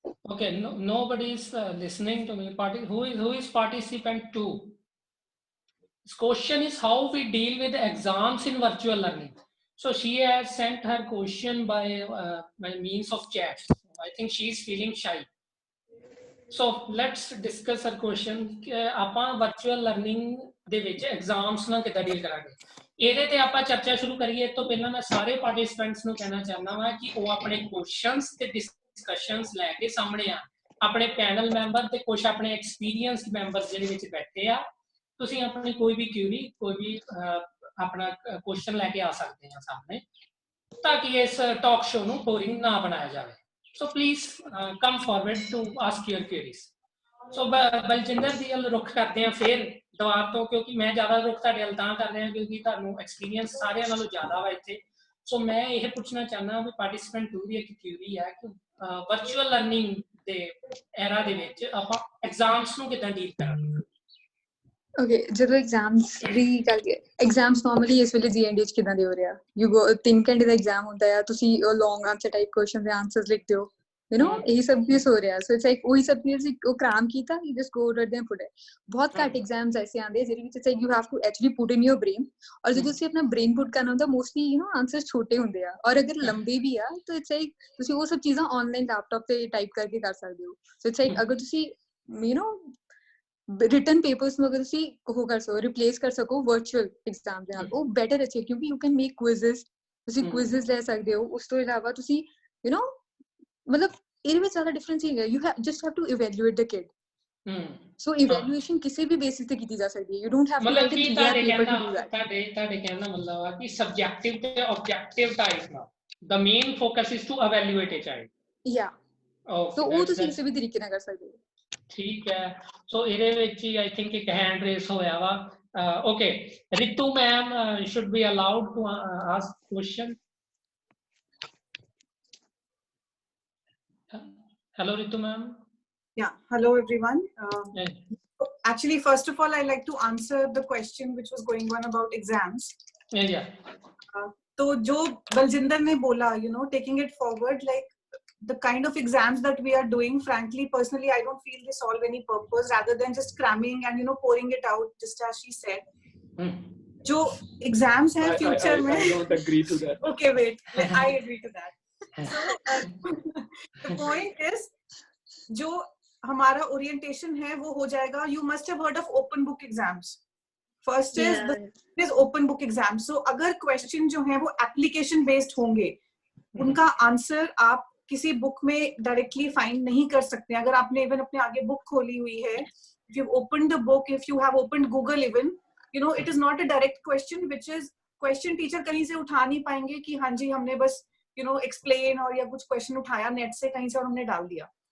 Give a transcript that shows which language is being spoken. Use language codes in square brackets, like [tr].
[en] Okay, nobody is listening to me. Who is participant 2? This question is how we deal with exams in virtual learning. So she has sent her question by means of chat. I think she is feeling shy. So let's discuss her question. [pa] ਆਪਾਂ virtual learning ਦੇ ਵਿੱਚ exams ਨਾਲ ਕਿੱਦਾਂ deal ਕਰਾਂਗੇ, ਇਹਦੇ ਤੇ ਆਪਾਂ ਚਰਚਾ ਸ਼ੁਰੂ ਕਰੀਏ। ਤੋਂ ਪਹਿਲਾਂ ਮੈਂ ਸਾਰੇ ਪਾਰਟਿਸਪੈਂਟਸ ਨੂੰ ਕਹਿਣਾ ਚਾਹੁੰਦਾ ਹਾਂ ਕਿ ਉਹ ਆਪਣੇ ਕੁਐਸਚਨਸ ਤੇ ਡਿਸਕਸ਼ਨਸ ਲੈ ਕੇ ਸਾਹਮਣੇ ਆ। ਆਪਣੇ ਪੈਨਲ ਮੈਂਬਰ ਤੇ ਕੁਝ ਆਪਣੇ ਐਕਸਪੀਰੀਅੰਸਡ ਮੈਂਬਰਸ ਜਿਹੜੇ ਵਿੱਚ ਬੈਠੇ ਆ, ਤੁਸੀਂ ਆਪਣੀ ਕੋਈ ਵੀ ਕਿਊਰੀ, ਕੋਈ ਵੀ ਆਪਣਾ ਕੁਐਸਚਨ ਲੈ ਕੇ ਆ ਸਕਦੇ ਆ ਸਾਹਮਣੇ, ਤਾਂ ਕਿ ਇਸ ਟਾਕ ਸ਼ੋ ਨੂੰ ਬੋਰਿੰਗ ਨਾ ਬਣਾਇਆ ਜਾਵੇ। So please come forward to ask your queries. ਸੋ ਬਲਜਿੰਦਰ ਦੀ ਵੱਲ ਰੁਖ ਕਰਦੇ ਆ ਫਿਰ ਦੁਬਾਰਾ ਤੋਂ, ਕਿਉਂਕਿ ਮੈਂ ਜ਼ਿਆਦਾ ਰੁਖ ਤੁਹਾਡੇ ਵੱਲ ਤਾਂ ਕਰ ਰਿਹਾ ਕਿਉਂਕਿ ਤੁਹਾਨੂੰ ਐਕਸਪੀਰੀਅੰਸ ਸਾਰਿਆਂ ਨਾਲੋਂ ਜ਼ਿਆਦਾ ਵਾ ਇੱਥੇ। ਸੋ ਮੈਂ ਇਹ ਪੁੱਛਣਾ ਚਾਹੁੰਦਾ ਵੀ ਪਾਰਟਿਸਪੈਂਟ 2 ਦੀ ਇੱਕ ਕਿਊਰੀ ਹੈ ਕਿ ਵਰਚੁਅਲ ਲਰਨਿੰਗ ਦੇ ਐਰਾ ਦੇ ਵਿੱਚ ਆਪਾਂ ਐਗਜ਼ਾਮਸ ਨੂੰ ਕਿੱਦਾਂ ਡੀਲ ਕਰਾਂਗੇ? Okay, ਜਦੋਂ exams ਦੀ ਗੱਲ exams normally ਇਸ ਵੇਲੇ GND ਚ ਕਿਦਾਂ ਦੇ ਹੋ ਰਿਹਾ? You go 3 ਘੰਟੇ ਦਾ exam ਹੁੰਦਾ ਹੈ, ਤੁਸੀਂ long answer type question ਦੇ answers ਲਿਖਦੇ ਹੋ, ਇਹੀ ਸਭ ਕੁਝ ਹੋ ਰਿਹਾ। So it's like ਉਹੀ ਸਭ ਕੁਝ ਉਹ ਕ੍ਰਾਮ ਕੀਤਾ, [en] you just go over them put it। [pa] ਬਹੁਤ ਘੱਟ exams ਐਸੇ ਆਉਂਦੇ ਜਿਹਦੇ ਵਿੱਚ [en] it's like you have to actually put in your brain, [pa] ਔਰ ਜਦੋਂ ਤੁਸੀਂ ਆਪਣਾ brain put ਕਰਨਾ ਹੁੰਦਾ mostly answers ਛੋਟੇ ਹੁੰਦੇ ਆ, ਔਰ ਅਗਰ ਲੰਬੇ ਵੀ ਆ ਤਾਂ it's like ਤੁਸੀਂ ਉਹ ਸਭ ਚੀਜ਼ਾਂ online laptop ਤੇ type ਕਰਕੇ ਕਰ ਸਕਦੇ ਹੋ। So it's like ਅਗਰ ਤੁਸੀਂ written papers ਨੂੰ ਅਗਰ ਤੁਸੀਂ ਉਹ ਕਰ ਸਕੋ, ਰਿਪਲੇਸ ਕਰ ਸਕੋ ਵਰਚੁਅਲ ਐਗਜ਼ਾਮ ਦੇ ਨਾਲ, ਉਹ ਬੈਟਰ ਅੱਛੇ, ਕਿਉਂਕਿ [en] you can make quizzes, [pa] ਤੁਸੀਂ ਕੁਇਜ਼ਸ ਲੈ ਸਕਦੇ ਹੋ। ਉਸ ਤੋਂ ਇਲਾਵਾ ਤੁਸੀਂ ਮਤਲਬ ਇਹਦੇ ਵਿੱਚ ਜ਼ਿਆਦਾ ਡਿਫਰੈਂਸ ਹੀ ਹੈ, [en] You just have to evaluate the kid. [pa] So evaluation ਕਿਸੇ ਵੀ ਬੇਸਿਸ ਤੇ ਕੀਤੀ ਜਾ ਸਕਦੀ ਹੈ, [en] you don't have to write it [pa] ਤੁਹਾਡੇ ਕਹਿਣ ਦਾ ਮਤਲਬ ਆ ਕਿ ਸਬਜੈਕਟਿਵ ਤੇ ਆਬਜੈਕਟਿਵ ਟਾਈਪ ਨਾਲ [en] the main focus is to evaluate a child. Yeah. [pa] So ਉਹ ਤੁਸੀਂ ਕਿਸੇ ਵੀ ਤਰੀਕੇ ਨਾਲ ਕਰ ਸਕਦੇ ਹੋ। ਠੀਕ ਹੈ। ਸੋ ਇਹਦੇ ਵਿੱਚ ਹੀ [en] I think [pa] ਇੱਕ ਹੈਂਡ ਰੇਸ ਹੋਇਆ ਵਾ, [en] Okay, Ritu ma'am should be allowed to ask question. Hello Ritu ma'am. Yeah, hello everyone. Actually, first of all, I'd like to answer the question which was going on about exams. Yeah. [hi] तो जो बलजिंदर ने बोला, [en] you know, taking it forward, like the kind of exams that we are doing, frankly, personally, I don't feel they solve any purpose rather than just cramming and, you know, pouring it out, just as she said. [hi] जो exams हैं future में. [en] I don't agree to that. Okay, wait, I agree to that. So the point is, [hi] जो हमारा orientation है वो हो जाएगा. [en] You must have heard of open book exams. First is open book exam. [hi] So अगर question जो है वो application based होंगे, उनका answer आप किसी book में directly find नहीं कर सकते. अगर आपने even अपने आगे book खोली हुई है, [en] if you've opened the book, if you have opened Google even, [hi] you know, it is not a direct question, which is question teacher कहीं से उठा नहीं पाएंगे कि हाँ जी हमने बस you know explain और या कुछ question उठाया net से कहीं से और हमने डाल दिया.